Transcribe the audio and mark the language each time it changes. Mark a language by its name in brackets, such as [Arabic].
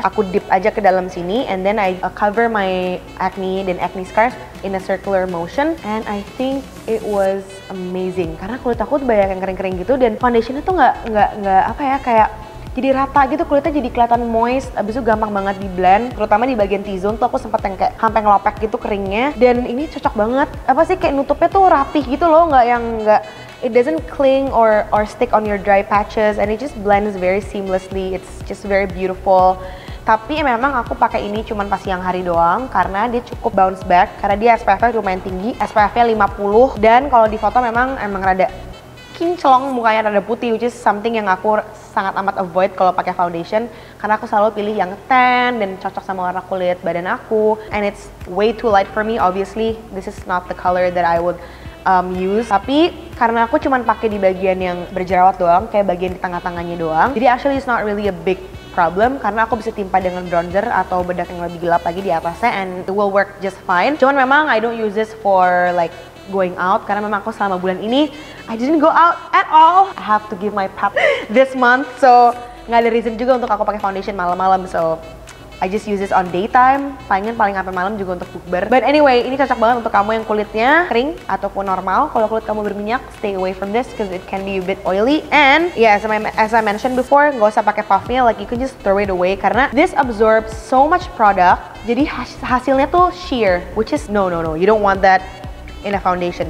[Indonesian] Aku dip aja ke dalam sini, [English] and then I cover my acne [Indonesian] dan acne scars [English] in a circular motion, and I think it was amazing [Indonesian] karena kulit aku tuh banyak yang kering-kering gitu, dan foundationnya tuh nggak apa ya, kayak jadi rata gitu, kulitnya jadi kelihatan moist, abis itu gampang banget di blend, terutama di bagian T-zone tuh aku sempet yang kayak sampai ngelopek gitu keringnya. Dan ini cocok banget, kayak nutupnya tuh rapih gitu loh, [English] it doesn't cling or stick on your dry patches, and it just blends very seamlessly. It's just very beautiful. [Indonesian] Tapi memang aku pakai ini cuman pas siang hari doang karena dia cukup bounce back, karena dia SPF-nya lumayan tinggi, SPF-nya 50, dan kalau di foto memang rada kinclong, mukanya rada putih, which is something yang aku sangat amat avoid kalau pakai foundation karena aku selalu pilih yang tan dan cocok sama warna kulit badan aku, [English] and it's way too light for me. Obviously this is not the color that I would use, [Indonesian] tapi karena aku cuman pakai di bagian yang berjerawat doang, kayak bagian di tengah-tengahnya doang, jadi [English] actually it's not really a big problem [Indonesian] karena aku bisa timpa dengan bronzer atau bedak yang lebih gelap lagi di atasnya, [English] and it will work just fine. [Indonesian] Cuman memang [English] I don't use this for like going out [Indonesian] karena memang aku selama bulan ini [English] I didn't go out at all. I have to give my pep this month, so [Indonesian] nggak ada reason juga untuk aku pakai foundation malam-malam, [English] so I just use this on daytime, [Indonesian] paling sampai malam juga untuk bukber. [English] But anyway, [Indonesian] ini cocok banget untuk kamu yang kulitnya kering ataupun normal. Kalau kulit kamu berminyak, [English] stay away from this because it can be a bit oily. And yeah, as I mentioned before, [Indonesian] nggak usah pakai puffnya, [English] like you can just throw it away karena this absorbs so much product. [Indonesian] Jadi hasilnya tuh sheer, [English] which is no, you don't want that in a foundation.